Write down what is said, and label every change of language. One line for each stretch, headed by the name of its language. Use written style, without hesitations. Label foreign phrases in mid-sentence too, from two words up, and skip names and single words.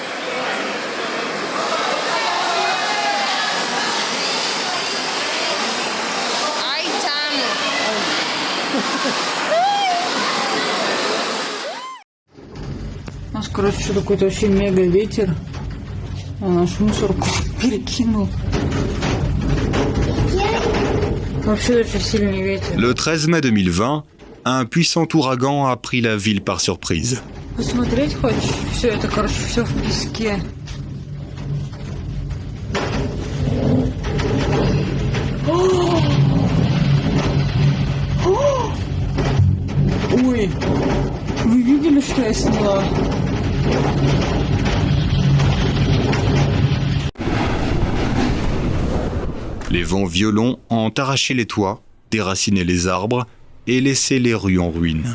Russian: У нас, короче, что какой-то вообще мега ветер. А наш мусорку перекинул. Вообще очень сильный ветер.
French: Le 13 mai 2020, un puissant ouragan a pris la ville par surprise.
Russian: Посмотреть хочешь? Все это, короче, все в песке. Ой, вы видели, что я сняла?
French: Les vents violents ont arraché les toits, déraciné les arbres et laissé les rues en ruine.